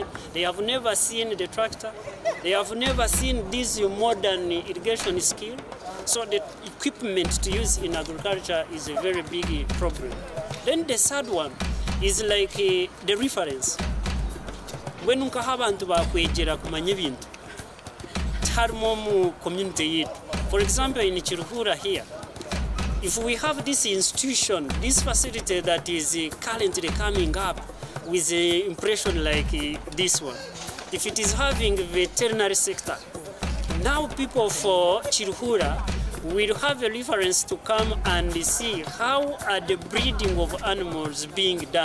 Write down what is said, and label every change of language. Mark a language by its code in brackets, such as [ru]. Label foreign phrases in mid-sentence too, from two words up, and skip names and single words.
[en] They have never seen the tractor. They have never seen this modern irrigation skill. So the equipment to use in agriculture is a very big problem. Then the third one is like the reference. When you have [nyn] abantu bakwegera kumanya ebintu harimo mu community yetu. [en] For example, in Chiruhura here, if we have this institution, this facility that is currently coming up with an impression like this one, if it is having veterinary sector, now people for Chiruhura we'll have a reference to come and see how are the breeding of animals being done.